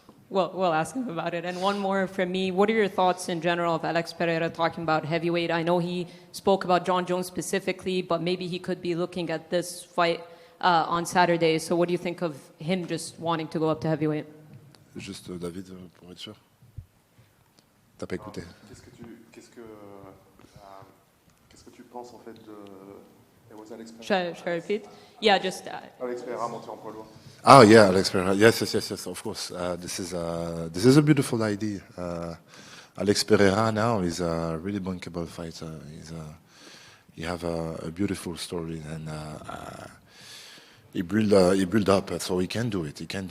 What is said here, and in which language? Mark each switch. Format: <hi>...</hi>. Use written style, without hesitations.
<en>Well, we'll ask him about it. And one more from me. What are your thoughts in general of Alex Pereira talking about heavyweight? I know he spoke about John Jones specifically, but maybe he could be looking at this fight on Saturday. So what do you think of him just wanting to go up to heavyweight?</en> <fr>Juste David, pour être sûr. T'as pas écouté. Qu'est-ce que tu penses en fait de Alex</fr> <en>Pereira? Should I repeat? Yeah, just...</en> <fr>Alex Pereira monté en poids lourd.</fr> <en>Oh yeah, Alex Pereira. Yes. Of course, this is a beautiful idea. Alex Pereira now is a really bankable fighter. He have a beautiful story, and he build up, so he can do it.</en>